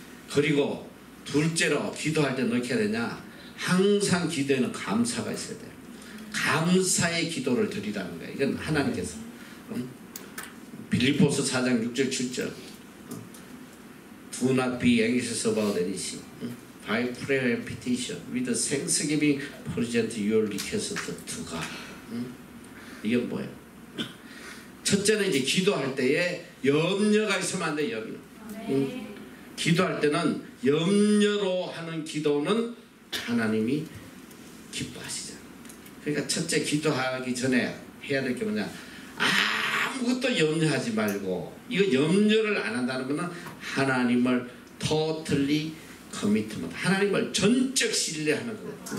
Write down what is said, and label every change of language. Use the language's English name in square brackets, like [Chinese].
[Korean] 그리고 둘째로 기도할 때 어떻게 해야 되냐. 항상 기도에는 감사가 있어야 돼요. 감사의 기도를 드리라는 거예요. 이건 하나님께서 빌립보서 4장 6절 7절 [English] Do not be anxious about anything. By prayer and petition with thanksgiving present your request to God. [Korean] 이게 뭐예요? 첫째는 이제 기도할 때에 염려가 있으면 안 돼요. 염려. 기도할 때는 염려로 하는 기도는 하나님이 기뻐하시잖아요. 그러니까 첫째 기도하기 전에 해야 될 게 뭐냐. 아무것도 염려하지 말고 이거 염려를 안 한다는 것은 하나님을 [English] totally commitment, [Korean] 하나님을 전적 신뢰하는 거예요.